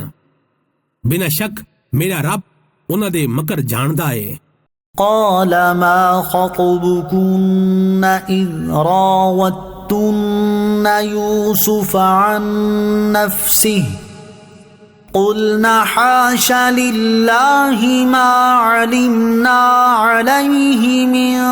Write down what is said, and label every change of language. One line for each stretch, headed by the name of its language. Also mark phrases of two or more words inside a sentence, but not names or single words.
Punjabi: ਬਿਨਾਂ ਸ਼ੱਕ ਮੇਰਾ ਰੱਬ ਉਹਨਾਂ ਦੇ ਮਕਰ ਜਾਣਦਾ ਹੈ।
Arabic: قال ما خطبكن إذ راوتن يوسف عن نفسه قلنا حاش لله ما علمنا عليه من